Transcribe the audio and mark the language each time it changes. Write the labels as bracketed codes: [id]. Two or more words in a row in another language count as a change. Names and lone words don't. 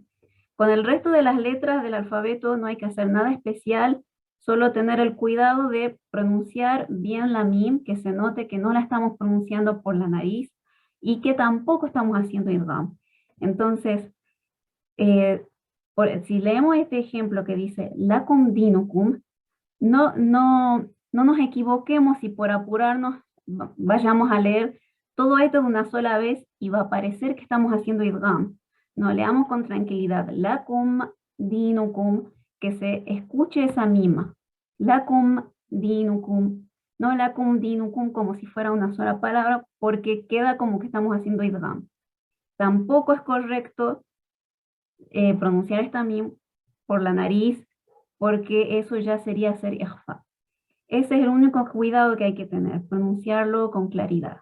[es] Con el resto de las letras del alfabeto no hay que hacer nada especial, solo tener el cuidado de pronunciar bien la mim, que se note que no la estamos pronunciando por la nariz y que tampoco estamos haciendo idgham. Entonces, si leemos este ejemplo que dice [ar] لكم دينكم, [es] no nos equivoquemos y por apurarnos vayamos a leer todo esto de una sola vez y va a parecer que estamos haciendo idgham. No, leamos con tranquilidad. [ar] لكم دينكم, [es] que se escuche esa mima. [ar] لكم دينكم. [es] No [ar] لكم دينكم [es] como si fuera una sola palabra, porque queda como que estamos haciendo idgham. Tampoco es correcto pronunciar esta mim por la nariz, porque eso ya sería hacer ikhfa. Ese es el único cuidado que hay que tener, pronunciarlo con claridad.